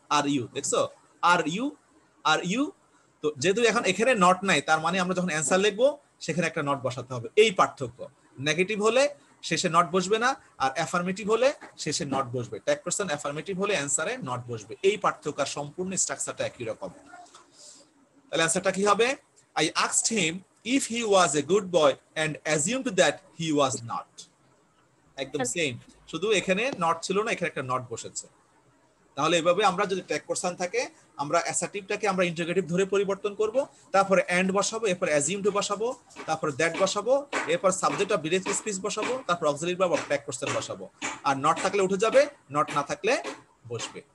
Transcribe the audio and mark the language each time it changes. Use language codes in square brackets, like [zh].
[bn] Are you, দেখছো are you, are you, তো যেহেতু এখন এখানে নট নাই, তার মানে আমরা যখন অ্যান্সার লিখবো সেখানে একটা নট বসাতে হবে, এই পার্থক্য। নেগেটিভ হলে শেষে নট বসবে না, আর অ্যাফার্মেটিভ হলে শেষে নট বসবে। ট্যাগ কোশ্চেন অ্যাফার্মেটিভ হলে অ্যানসারে নট বসবে, এই পার্থক্য, আর সম্পূর্ণ স্ট্রাকচারটা একই রকম। তাহলে অ্যানসারটা কি হবে? [en] I asked him if he was a good boy and assumed that he was not. [bn] একদম সেম, শুধু এখানে নট ছিল না, এখানে একটা নট বসেছে। তাহলে এভাবে আমরা যদি ট্যাগ কোশ্চেন থাকে, আমরা অ্যাসার্টিভটাকে আমরা ইন্টারোগেটিভ ধরে পরিবর্তন করব, তারপরে এন্ড বসাবো, এরপর অ্যাজিউমড বসাবো, তারপর দ্যাট বসাবো, এরপর সাবজেক্ট অফ ডিরেক্ট স্পিচ বসাবো, তারপর auxiliary verb of tag question বসাবো, আর নট থাকলে উঠে যাবে, নট না থাকলে বসবে।